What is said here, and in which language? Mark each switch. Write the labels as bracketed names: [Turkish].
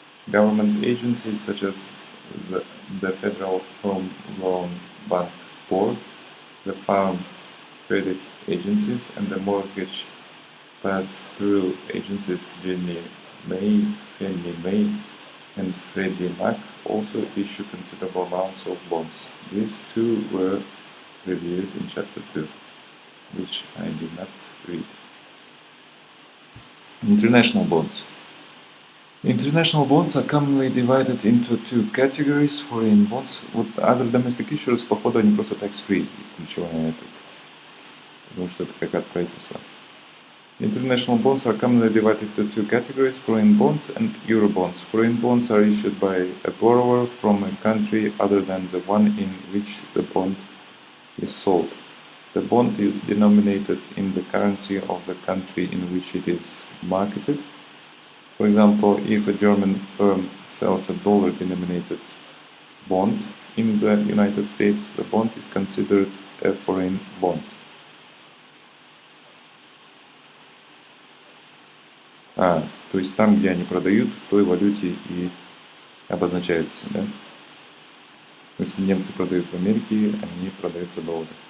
[English] Government agencies such as the Federal Home Loan Bank Board, the Farm Credit Agencies, and the Mortgage Pass-Through Agencies Fannie Mae, and Freddie Mac also issue considerable amounts of bonds. These too were reviewed in Chapter 2, which I did not read. International bonds. International bonds are commonly divided into two categories: foreign bonds. [Russian] Вот [English] other domestic issuers, [Russian] походу, они просто tax-free, ключевая тут, потому что это как от правительства. [English] International bonds are commonly divided into two categories: foreign bonds and euro bonds. Foreign bonds are issued by a borrower from a country other than the one in which the bond is sold. The bond is denominated in the currency of the country in which it is marketed. For example, if a German firm sells a dollar-denominated bond in the United States, the bond is considered a foreign bond. [Russian] То есть там, где они продают, в той валюте и обозначается, да? Если немцы продают в Америке, они продают за доллары.